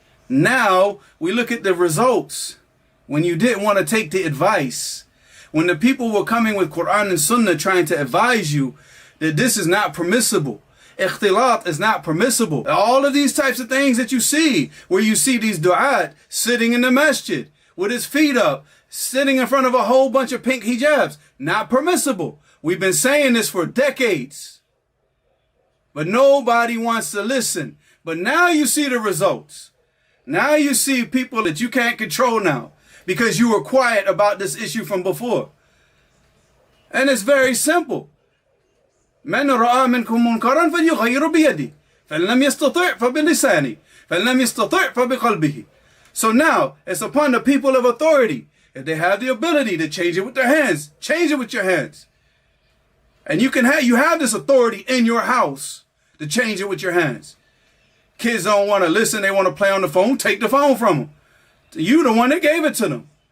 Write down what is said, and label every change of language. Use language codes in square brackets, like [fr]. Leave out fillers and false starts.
[en] Now we look at the results. When you didn't want to take the advice, when the people were coming with Quran and Sunnah trying to advise you that this is not permissible, ikhtilat is not permissible, all of these types of things that you see, where you see these du'at sitting in the masjid with his feet up, sitting in front of a whole bunch of pink hijabs, not permissible. We've been saying this for decades, but nobody wants to listen. But now you see the results. Now you see people that you can't control now, because you were quiet about this issue from before. And it's very simple. [ar] من رأى منكم منكرا فليغيره بيده فإن لم يستطع فبلسانه فإن لم يستطع فبقلبه. [en] So now it's upon the people of authority. If they have the ability to change it with their hands, change it with your hands. And you have this authority in your house to change it with your hands. Kids don't want to listen, they want to play on the phone, take the phone from them. You the one that gave it to them.